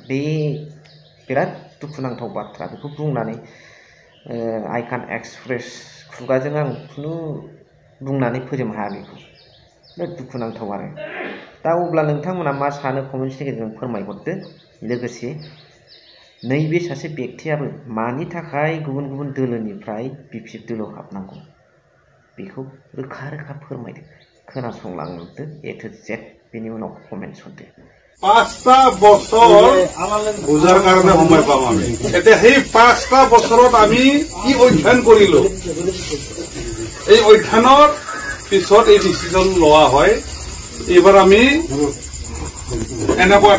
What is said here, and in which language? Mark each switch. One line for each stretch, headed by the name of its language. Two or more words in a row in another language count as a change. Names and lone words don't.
Bodo: बे बिराद दुखुनांथाव बाथ्रा बेखौ बुंनानै आइ कान एक्सप्रेस खुगाजों आं खुनु बुंनानै फोजोबनो हाया बेखौ बिराद दुखुनांथाव आरो दा अब्ला नोंथांमोना मा सानो कमेन्ट्सनि गेजेरजों फोरमायहरदो लोगोसे नैबे सासे बेक्तियाबो मानि थाखाय गुबुन गुबुन दोलोनिफ्राय BPF दोलोआव हाबनांगौ बेखौ रोखा रोखा फोरमायदो खोनासंलांदो
English: A to Z
Bodo: बेनि उनाव कमेन्ट्स हरदो
Assamese: 5টা বছর বুঝার কারণে সময় পাম আমি এতিয়া সেই 5টা বছৰত আমি কি অধ্যয়ন কৰিলো এই অধ্যয়নৰ পিছত এই ডিসিশন লোৱা হয় এবাৰ আমি এনেকুৱা এটা